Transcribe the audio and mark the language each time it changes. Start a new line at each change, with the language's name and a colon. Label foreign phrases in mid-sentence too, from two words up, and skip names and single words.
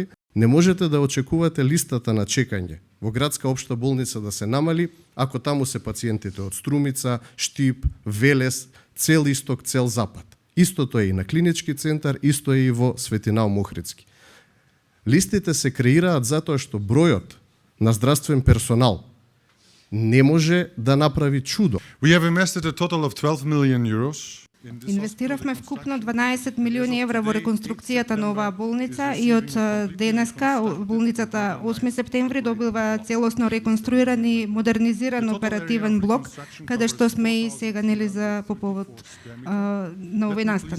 Macedonian: Не можете да очекувате листата на чекање во градска општа болница да се намали ако таму се пациентите од Струмица, Штип, Велес, цел исток, цел запад. Истото е и на клинички центар, исто е и во Светинал Охридски. Листите се креираат затоа што бројот на здравствен персонал не може да направи чудо.
English: We have invested a total of 12 million euros.
Macedonian: Инвестиравме вкупно 12 милиони евра во реконструкцијата на оваа болница и од денеска болницата 8 септември добива целосно реконструиран и модернизиран оперативен блок, каде што сме и сега нели за по повод на овој настан.